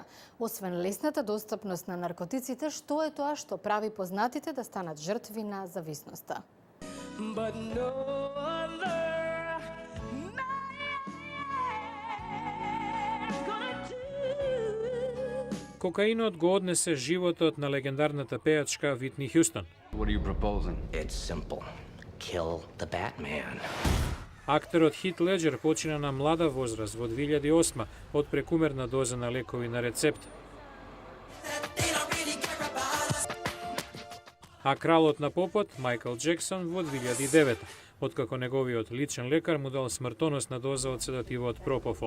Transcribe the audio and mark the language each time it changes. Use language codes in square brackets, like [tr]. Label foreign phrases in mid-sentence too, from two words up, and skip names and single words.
[mk] Освен лесната достапност на наркотиците, што е тоа што прави познатите да станат жртви на зависноста? Кокаинот го однесе животот на легендарната пеачка Витни Хјустон. [en] What are you proposing? It's simple. Kill the Batman. [mk] Актерот Хит Леџер почина на млада возраст во 2008 од прекумерна доза на лекови на рецепт. А кралот на попот, Майкл Джексон, во 2009, откако неговиот личен лекар му дал смртоносна доза од седативот пропофол.